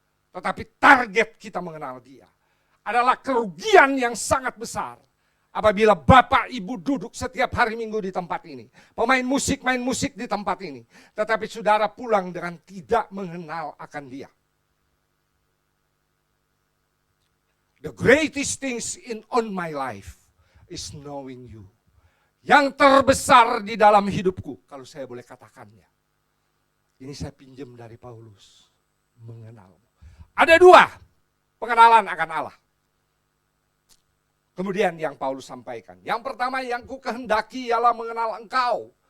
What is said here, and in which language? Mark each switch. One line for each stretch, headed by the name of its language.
Indonesian: Tetapi target kita mengenal Dia. Adalah kerugian yang sangat besar. Apabila Bapak Ibu duduk setiap hari Minggu di tempat ini. Pemain musik main musik di tempat ini. Tetapi saudara pulang dengan tidak mengenal akan Dia.
English: The greatest things on my life is knowing you.
Indonesian: Yang terbesar di dalam hidupku, kalau saya boleh katakannya. Ini saya pinjam dari Paulus. Mengenalmu. Ada 2 pengenalan akan Allah. Kemudian yang Paulus sampaikan. Yang pertama yang ku kehendaki ialah mengenal engkau.